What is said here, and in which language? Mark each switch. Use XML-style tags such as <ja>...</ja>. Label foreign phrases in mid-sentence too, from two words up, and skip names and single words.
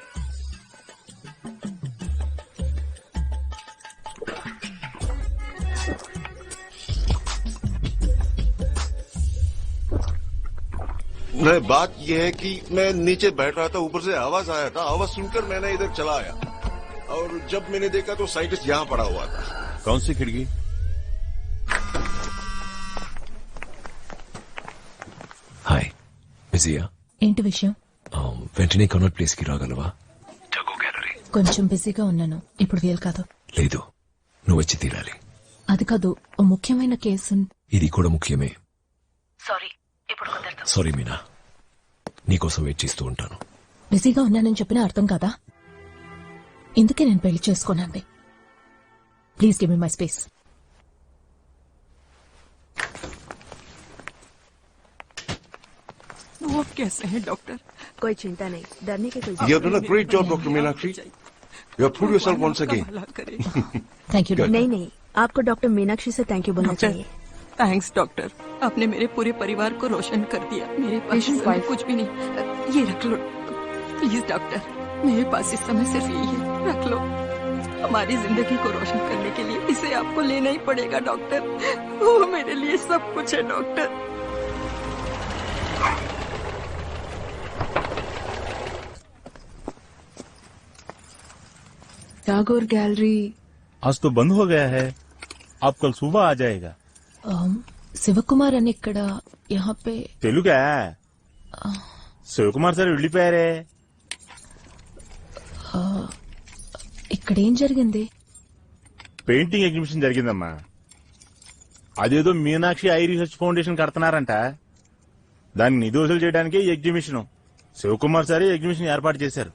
<hi>नहीं, बात यह है कि मैं नीचे बैठ रहा था, ऊपर से आवाज आया था. आवाज सुनकर मैंने इधर चला आया और जब मैंने देखा तो साइंटिस्ट यहाँ पड़ा हुआ था. कौन सी खिड़की?</hi> <te>హాయ్, బిజీయా? ఏంటి విషయం? వెంటనే కనౌట్ ప్లేస్ కి రాగలవా? టగో గ్యాలరీ. కొంచెం బిజీగా ఉన్నాను, ఇప్పుడు వీలు కాదు. లేదు, నువ్వు వచ్చి తీరాలి. అది కాదు, ఓ ముఖ్యమైన కేసు. ఇది కూడా ముఖ్యమే. సారీ, ఇప్పుడు కుదరదు. సారీ మీనా, నీకోసం వెయిట్ చేస్తూ ఉంటాను. బిజీగా ఉన్నానని చెప్పినా అర్థం కాదా? ఇందుకే నేను పెళ్లి చేసుకోనండి.</te> <en>please give me my space.</en> <hi>वो कैसे हैं डॉक्टर? कोई चिंता नहीं, डरने की कोई</hi> <en>You have done a great job, Dr. Meenakshi. You have proved yourself once again. thank you.</en> <hi>नहीं नहीं, आपको डॉक्टर मीनाक्षी से</hi> <en>thank you</en> <hi>बोलना चाहिए.</hi> <en>thanks doctor,</en> <hi>आपने मेरे पूरे परिवार को रोशन कर दिया. मेरे पास इस समय कुछ भी नहीं. ये रख लो</hi> <en>please doctor,</en> <hi>मेरे पास इस समय सिर्फ यही है, रख लो. हमारी जिंदगी को रोशन करने के लिए इसे आपको लेना ही पड़ेगा डॉक्टर. वो मेरे लिए सब कुछ है डॉक्टर. टागोर गैलरी आज तो बंद हो गया है, आप कल सुबह आ जाएगा.</hi> <te>శివకుమార్ అని ఇక్కడ</te> <hi>यहाँ पे</hi> <te>తెలుగా? శివకుమార్ సార్ వెళ్ళిపోయారే. ఇక్కడ ఏం జరిగింది? పెయింటింగ్ ఎగ్జిబిషన్ జరిగిందమ్మా. అదేదో మీనాక్షి ఐ రీసెర్చ్ ఫౌండేషన్ కడుతున్నారంట. దాన్ని నిధి వసూలు చేయడానికి ఈ ఎగ్జిబిషన్. శివకుమార్ సార్ ఎగ్జిబిషన్ ఏర్పాటు చేశారు.</te>